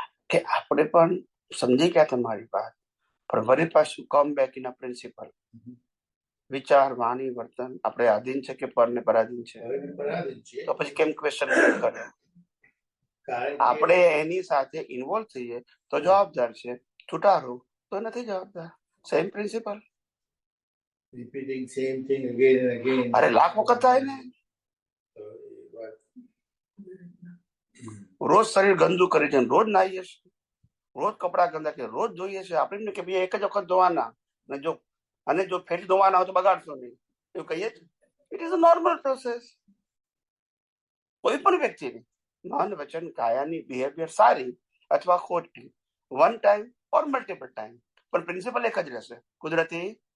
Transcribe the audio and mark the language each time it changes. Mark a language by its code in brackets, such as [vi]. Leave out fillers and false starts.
[gu] કે આપણે પણ સમજી ગયા તમારી વાત, પણ વળી પાછું come back in a principal. વિચાર, વાણી, વર્તન આપણે આધીન છે કે પરને પરાધીન છે? પરાધીન છે. તો પછી કેમ ક્વેશ્ચન કરે? કારણ કે આપણે એની સાથે ઇન્વોલ્વ થઈએ તો જવાબદાર છે, છૂટારો તો નથી જવાબદાર. [en] Same principle. repeating same thing again and again. [gu] અરે લાખ વખત થાય ને. તો એ વાત. રોજ શરીર ગંદુ કરી છે, રોજ નાહીએ છીએ, રોજ કપડા ગંદા કે રોજ ધોઈએ છીએ. આપણે કે ભાઈ એક જ વખત ધોવાના, અને જો ફેરી ધોવાના હોય તો બગાડશો નહીં, એવું કહીએ છીએ. It is a normal process. કોઈ પણ વ્યક્તિની મન, વચન, કાયાની બિહેવિયર સારી અથવા ખોટી, વન ટાઈમ ઓર મલ્ટિપલ ટાઈમ, પણ પ્રિન્સિપલ એક જ રહેશે, કુદરતી.